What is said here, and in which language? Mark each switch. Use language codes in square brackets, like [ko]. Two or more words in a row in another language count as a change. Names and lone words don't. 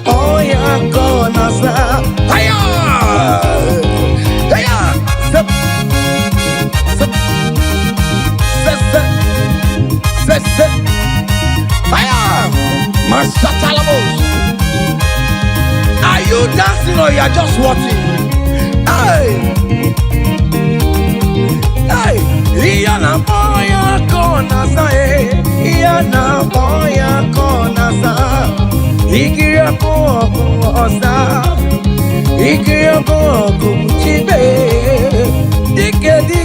[en] Oh, yeah, gonna stop. Hiya! Hiya! Zip. Zip. Zip, zip. Zip, zip. Hiya! Masatalabos. Are you dancing or you are just watching? Hey! Hey! [ig] Ihe a na-akpọ ya ka ọ na-aza, eh. Ihe a na-akpọ ya ka ọ na-aza. Ikiri ọkụ ọkụ ọza. Ikiri ọkụ ọkụ chibe. Dike, dike.